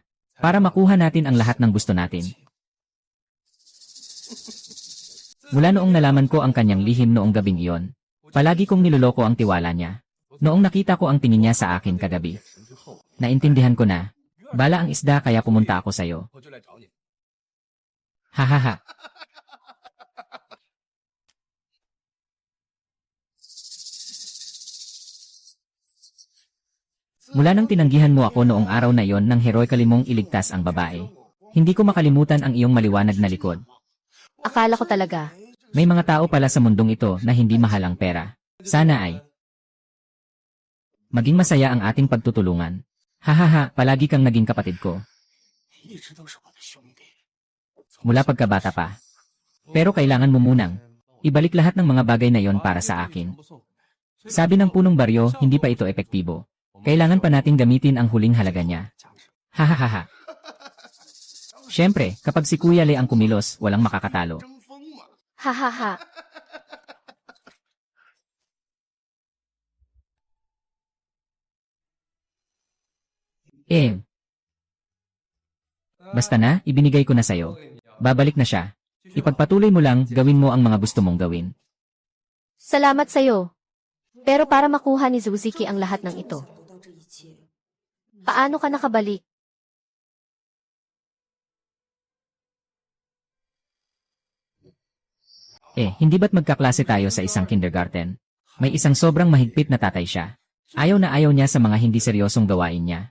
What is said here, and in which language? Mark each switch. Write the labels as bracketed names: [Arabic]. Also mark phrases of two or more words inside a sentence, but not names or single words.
[Filipino] Para makuha natin ang lahat ng gusto natin. Mula noong nalaman ko ang kanyang lihim noong gabing iyon, palagi kong niloloko ang tiwala niya. Noong nakita ko ang tingin niya sa akin kagabi, naintindihan ko na, bala ang isda kaya pumunta ako sa'yo. [Chinese] 我就来找你。 Hahaha. [Filipino] Mula nang tinanggihan mo ako noong araw na iyon nang heroically mong iligtas ang babae, hindi ko makalimutan ang iyong maliwanag na likod. Akala ko talaga. May mga tao pala sa mundong ito na hindi mahal ang pera. Sana ay maging masaya ang ating pagtutulungan. Hahaha, palagi kang naging kapatid ko. [Chinese] 一直都是我的兄弟。 [Filipino] Mula pagkabata pa. Pero kailangan mo munang ibalik lahat ng mga bagay na yon para sa akin. Sabi ng punong baryo, hindi pa ito epektibo. Kailangan pa nating gamitin ang huling halaga niya. Hahaha. Siyempre, kapag si Kuya Le ang kumilos, walang makakatalo. [Chinese] 争锋嘛， Hahaha. [Filipino] Basta na, ibinigay ko na sa'yo. Babalik na siya. Ipagpatuloy mo lang, gawin mo ang mga gusto mong gawin. Salamat sa'yo. Pero para makuha ni Zuziki ang lahat ng ito, [Chinese] 想不到这一切， [Filipino] paano ka nakabalik? Hindi ba't magkaklase tayo sa isang kindergarten? May isang sobrang mahigpit na tatay siya. Ayaw na ayaw niya sa mga hindi seryosong gawain niya.